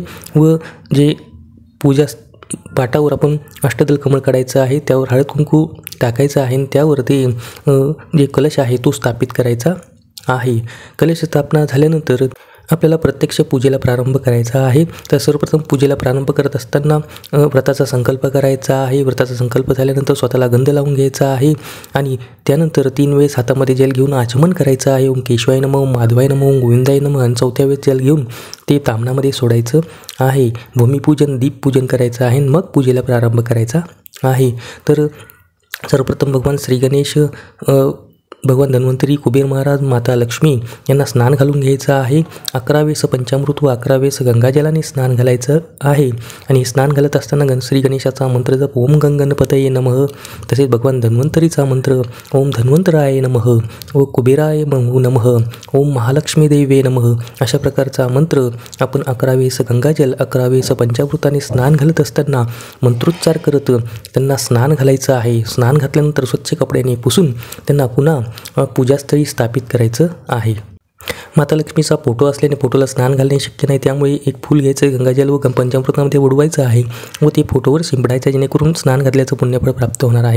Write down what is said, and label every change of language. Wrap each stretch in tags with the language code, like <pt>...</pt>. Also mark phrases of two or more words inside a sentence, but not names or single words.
<mr>व जे पूजा पाटावर आपण अष्टदल कमळ काढायचं आहे, त्यावर हळद कुंकू टाकायचं आहे आणि त्यावर ते जे कलश आहे तो स्थापित करायचा आहे. कलश स्थापना झाल्यानंतर आपल्याला प्रत्यक्ष पूजेला प्रारंभ करायचा आहे. तर सर्वप्रथम पूजेला प्रारंभ करत असताना व्रताचा संकल्प करायचा आहे. व्रताचा संकल्प झाल्यानंतर स्वतःला गंध लावून घ्यायचा आहे आणि त्यानंतर 3 वेळेस हातामध्ये जल घेऊन आचमन करायचं आहे.</mr> <sa>ओम केशवाय नमः, ओम माधवाय नमः, ओम गोविंदाय नमः.</sa> <mr>आणि 4थ्या वेळेस जल घेऊन ते तामणामध्ये सोडायचं आहे. भूमिपूजन, दीपपूजन करायचं आहे, मग पूजेला प्रारंभ करायचा आहे. तर सर्वप्रथम भगवान श्री गणेश, भगवान धन्वंतरी, कुबेर महाराज, माता लक्ष्मी यांना स्नान घालून घ्यायचं आहे. 11 वेळेस पंचामृत व 11 वेळेस गंगाजलाने स्नान घालायचं आहे. आणि स्नान घालत असताना श्री गणेशाचा मंत्र जप</mr> <sa>ओम गणपतये नमः,</sa> <mr>तसेच भगवान धन्वंतरीचा मंत्र</mr> <sa>ओम धन्वंतराय नमः,</sa> <mr>व</mr> <sa>कुबेराय नमः, ओम महालक्ष्मी देवे नमः</sa> <mr>अशा प्रकारचा मंत्र आपण 11 वेळेस गंगाजल, 11 वेळेस पंचामृताने स्नान घालत असताना मंत्रोच्चार करत त्यांना स्नान घालायचं आहे. स्नान घातल्यानंतर स्वच्छ कपड्याने पुसून त्यांना पुन्हा पूजास्थळी स्थापित करायचं आहे. माता लक्ष्मीचा फोटो असल्याने फोटोला स्नान घालणे शक्य नाही, त्यामुळे एक फूल घ्यायचं, गंगाजल व पंचामृतामध्ये बुडवायचं आहे व ते फोटोवर शिंपडायचं, जेणेकरून स्नान घातल्याचं पुण्यफळ प्राप्त होणार आहे.</mr>